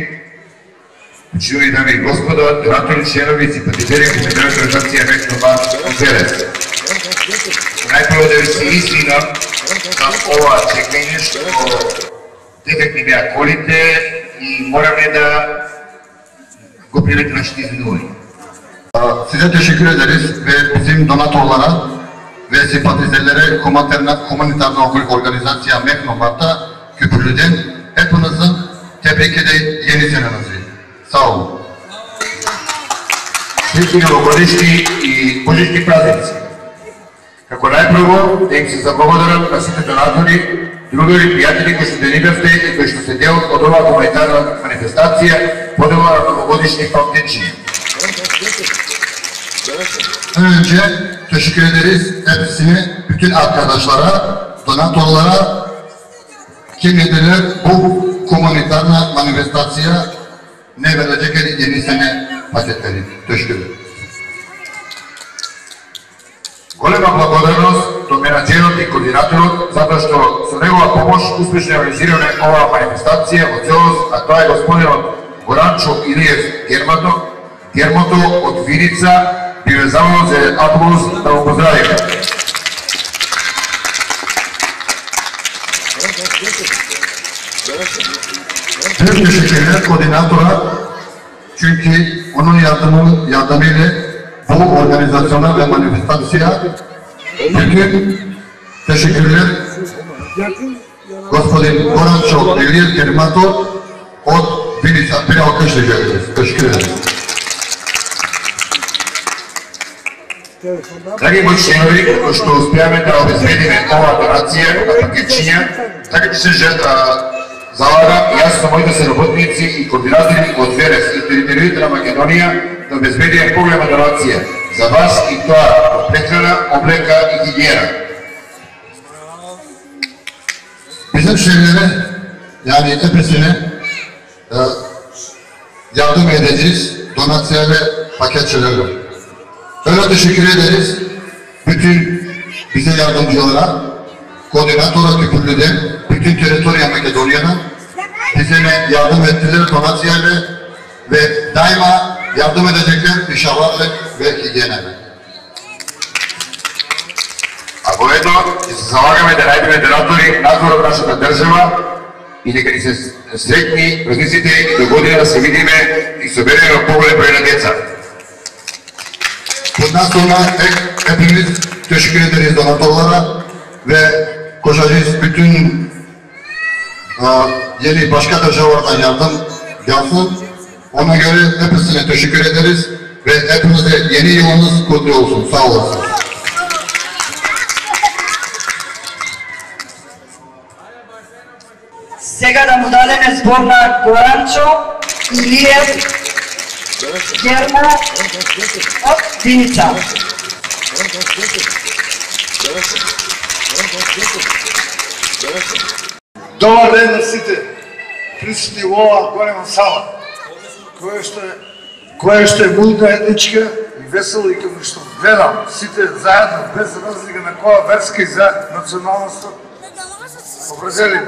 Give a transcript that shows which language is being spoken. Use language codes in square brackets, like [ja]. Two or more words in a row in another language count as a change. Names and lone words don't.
[mk] Почитувани дами и господа, донатори, членови и симпатизери на Меѓународната организација Мехномарт од Велес. Најпрво да ви се извинам за ова чекање што дефектни беа колите и мораме да го примете нашите извинувања. [tr] Size teşekkür ederiz ve bizim donatorlara ve simpatizerlere humanitarna organizasyon Mehnomart'ta Köprülü'den hepinizin tebrik edeyim yeni senenizi. Sağ olun. [mk] Светли новогодишни и божишни празници. Како најпрво да им се заблагодарам на сите донатори, другари, пријатели кои што денигавте и кои што се дел од оваа гуманитарна манифестација, подела на новогодишни паметчиња. [tr] Önce teşekkür ederiz hepsine, bütün arkadaşlara, donatorlara kim yediler bu humanitarna manifestasyaya ne verecek yeni sene paketleri. Teşekkür ederim. [mk] Голема благодарност до менаџерот и координаторот затоа што со негова помош успешно организираме оваа манифестација во целост, а тоа е господинот Горанчо Илиев Гермото од Виница. Би ве замолам за аплауз да го поздравиме. [tr] Tüm teşekkürler koordinatora çünkü onun yardımıyla bu organizasyona ve manifestasyona bütün teşekkürler gospodin Gorančo Ilija Germato od Vinica. Bir alkış rica ederiz. Teşekkür ederiz. [mk] Драги мои членови, како што успеаме да обезбедиме оваа донација на пакетчиња, така ќе се залагам и јас со моите соработници и координатори од Велес и територијата на Македонија да обезбедиме поголема донација за вас и тоа од прехрана, облека и хигиена. [tr] Bizim şeylere yani hepsine yardım edeceğiz. Donasya ve paketçilerle. Öyle teşekkür ederiz. Bütün bize yardımcılara, koordinatora Köprülü'den, bütün teritoriya Makedonya'dan bize yardım ettiler donasyayla ve daima yardım edecekler inşallah ve higiyene. [mk] Ако ето, ќе се залагаме да најдеме донатори надвор од нашата држава и дека ни се среќни празниците и до година да се видиме и собереме поголем број на деца. [tr] Bundan sonra hepimiz teşekkür ederiz donatorlara ve koşacağız bütün yeni başka državalardan yardım gelsin. Ona göre hepsine teşekkür ederiz ve hepimize yeni yılınız kutlu olsun. Sağ olasın. [mk] Сега да му дадеме збор на Горанчо Илиев Гермо от Виница. Добар ден на сите присутни во оваа голема сала, која што е мултиетничка и весела и како што гледам сите заедно, без разлика на која верска и за националност, определени.